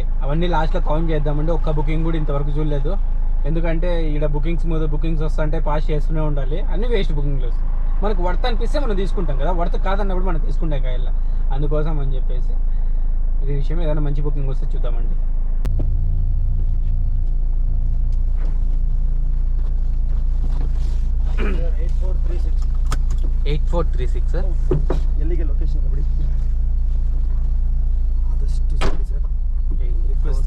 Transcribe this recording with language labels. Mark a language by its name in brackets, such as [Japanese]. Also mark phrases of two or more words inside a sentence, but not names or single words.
[Telugu] అవన్నీ లాస్ట్లో కౌంట్ చేద్దామండి. ఒక్క బుకింగ్ కూడా ఇంతవరకు చూడలేదు. ఎందుకంటే ఇక్కడ బుకింగ్స్ వస్తుంటే పాస్ చేస్తూనే ఉండాలి. అన్నీ వేస్ట్ బుకింగ్లు వస్తాయి. మనకు వర్త్ అనిపిస్తే మనం తీసుకుంటాం కదా, వర్త్ కాదన్నప్పుడు మనం తీసుకుంటాం కాయల్లా. అందుకోసం అని చెప్పేసి ఇది విషయం. ఏదైనా మంచి బుకింగ్ వస్తే చూద్దామండి. [Kannada] ಸರ್ 8436 ಸರ್. ಎಲ್ಲಿಗೆ ಲೊಕೇಶನ್ ಬಿಡಿ ಆದಷ್ಟು ಸರಿ ಸರ್. ರಿಕ್ವೆಸ್ಟ್